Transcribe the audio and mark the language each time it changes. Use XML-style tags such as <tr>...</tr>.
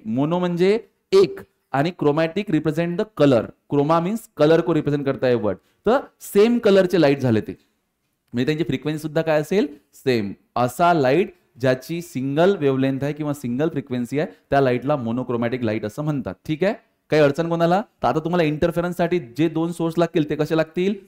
<mr>Mono म्हणजे एक आणि chromatic</mr> <en>Represent the colour.</en> <hi>Chroma means colour को रिप्रेझेंट करता है वर्ड.</hi> <mr>तर सेम कलरचे लाईट झाले ते, म्हणजे त्यांची फ्रिक्वेन्सी सुद्धा काय असेल? सेम. असा लाईट ज्याची सिंगल वेव्हलेंथ आहे किंवा सिंगल फ्रिक्वेन्सी आहे त्या लाईटला मोनोक्रोमॅटिक लाईट असं म्हणतात. ठीक आहे, काही अडचण कोणाला? तर आता तुम्हाला इंटरफेरन्ससाठी जे दोन सोर्स लागतील ते कसे लागतील?</mr>